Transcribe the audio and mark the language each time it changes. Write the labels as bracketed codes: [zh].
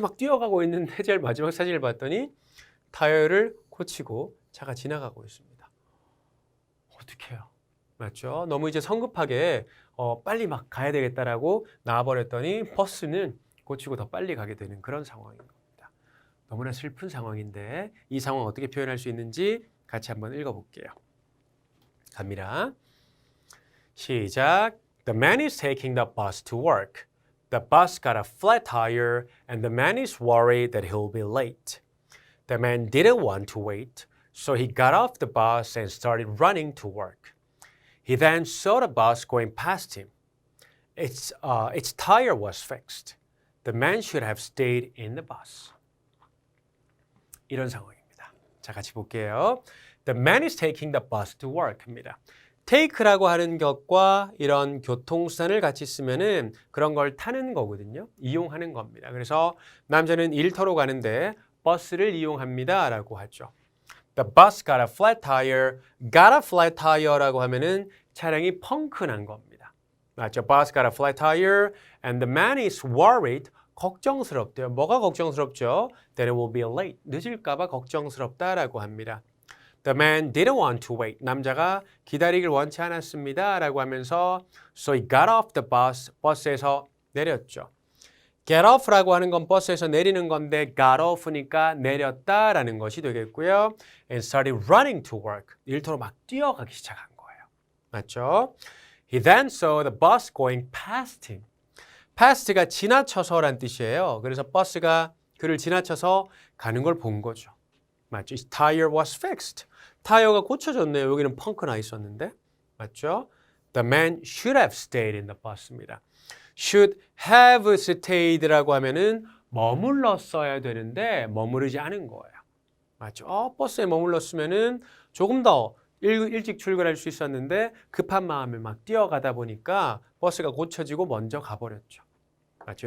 [ko] 막 뛰어가고 있는데, 제일 마지막 사진을 봤더니 타이어를 고치고 차가 지나가고 있습니다. 어떡해요? 맞죠? 너무 이제 성급하게 빨리 막 가야 되겠다라고 나와버렸더니 버스는 고치고 더 빨리 가게 되는 그런 상황인 겁니다. 너무나 슬픈 상황인데 이 상황 어떻게 표현할 수 있는지 같이 한번 읽어볼게요. 갑니다. 시작. [en] The man is taking the bus to work. The bus got a flat tire and the man is worried that he'll be late. The man didn't want to wait, so he got off the bus and started running to work. He then saw the bus going past him. Its tire was fixed. The man should have stayed in the bus. [ko] 이런 상황입니다. 자, 같이 볼게요. [en] The man is taking the bus to work입니다. [ko] take라고 하는 것과 이런 교통수단을 같이 쓰면은 그런 걸 타는 거거든요. 이용하는 겁니다. 그래서 남자는 일터로 가는데 버스를 이용합니다라고 하죠. [en] The bus got a flat tire. [ko] got a flat tire라고 하면은 차량이 펑크 난 겁니다. 맞죠? [en] Bus got a flat tire and the man is worried. [ko] 걱정스럽대요. 뭐가 걱정스럽죠? [en] That it will be late. [ko] 늦을까 봐 걱정스럽다라고 합니다. [en] The man didn't want to wait. [ko] 남자가 기다리길 원치 않았습니다. 라고 하면서 [en] So he got off the bus. [ko] 버스에서 내렸죠. Get off라고 하는 건 버스에서 내리는 건데 got off니까 내렸다라는 것이 되겠고요. [en] And started running to work. [ko] 일터로 막 뛰어가기 시작한 거예요. 맞죠? [en] He then saw the bus going past him. [ko] past가 지나쳐서란 뜻이에요. 그래서 버스가 그를 지나쳐서 가는 걸 본 거죠. [en] 맞죠? His tire was fixed. [ko] 타이어가 고쳐졌네요. 여기는 펑크 나 있었는데. 맞죠? [en] The man should have stayed in the bus입니다. [ko] should have stayed라고 하면은 머물렀어야 되는데 머무르지 않은 거예요. 맞죠? 버스에 머물렀으면은 조금 더 일찍 출근할 수 있었는데 급한 마음에 막 뛰어가다 보니까 버스가 고쳐지고 먼저 가버렸죠. 맞죠?